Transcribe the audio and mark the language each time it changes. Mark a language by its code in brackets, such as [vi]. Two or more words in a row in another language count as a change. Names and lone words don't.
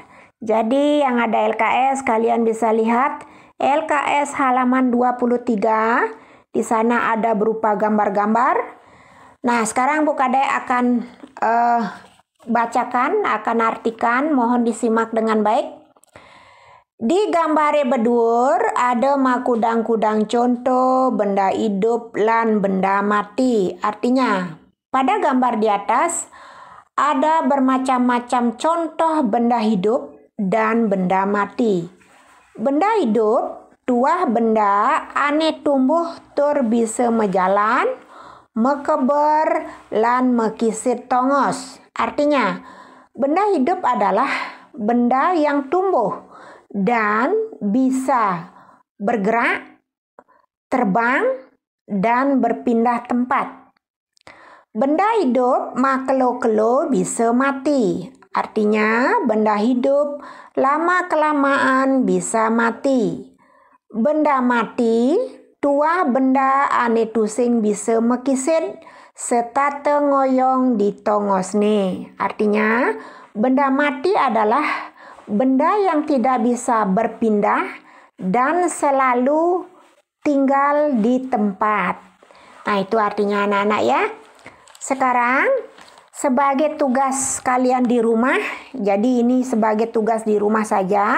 [id] Jadi yang ada LKS kalian bisa lihat LKS halaman 23. Di sana ada berupa gambar-gambar. Nah, sekarang Bu Kade akan akan artikan, mohon disimak dengan baik. [ban] Di gambare bedur ada makudang-kudang contoh benda hidup lan benda mati. [id] Artinya, pada gambar di atas ada bermacam-macam contoh benda hidup dan benda mati. [ban] Benda hidup, tuah benda ane tumbuh tur bisa mejalan, mekeber, lan mekisit tongos. [id] Artinya, benda hidup adalah benda yang tumbuh dan bisa bergerak, terbang, dan berpindah tempat. [ban] Benda hidup makelo-kelo bisa mati. [id] Artinya, benda hidup lama-kelamaan bisa mati. [ban] Benda mati, tuah benda ane tusing bisa mekisit, serta tengoyong di tongosne. [id] Artinya, benda mati adalah benda yang tidak bisa berpindah dan selalu tinggal di tempat. Nah, itu artinya anak-anak ya. Sekarang, sebagai tugas kalian di rumah, jadi ini sebagai tugas di rumah saja.